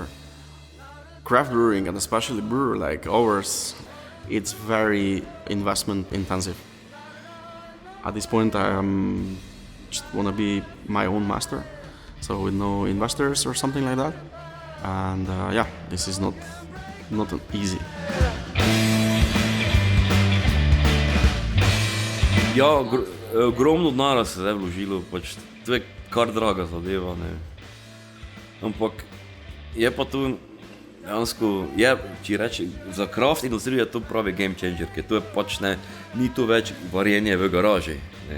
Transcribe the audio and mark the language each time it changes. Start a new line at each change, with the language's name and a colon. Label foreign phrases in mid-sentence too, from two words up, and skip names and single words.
English: Craft brewing, and especially brewer like ours, it's very investment intensive. At this point, I just want to be my own master, so with no investors or something like that. And yeah, this is not easy.
Slovenian: Ja, ogromno denarja se je vložilo, pač to je kar draga zadeva, ne. Ampak je pa to dejansko, če reči, za craft industrijo je to pravi
English: game changer,
Slovenian: ker to je pač ni to več varjenje v garaži, ne.